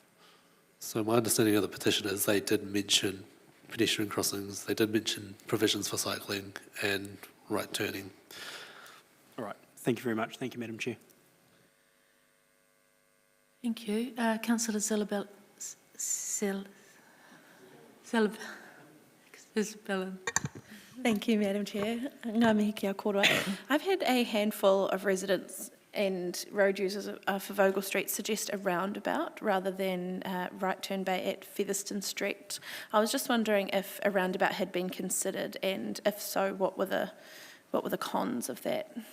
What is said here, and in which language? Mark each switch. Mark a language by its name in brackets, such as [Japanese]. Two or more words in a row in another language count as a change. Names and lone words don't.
[English] So my understanding of the petition is they did mention pedestrian crossings, they did mention provisions for cycling and right turning. All right, thank you very much. Thank you, Madam Chair. Thank you. Councillor Isabella. Thank you, Madam Chair. [Māori] Ngā mihi kia koroa. [English] I've had a handful of residents and road users for Vogel Street suggest a roundabout rather than right turn bay at Featherston Street. I was just wondering if a roundabout had been considered, and if so, what were the cons of that?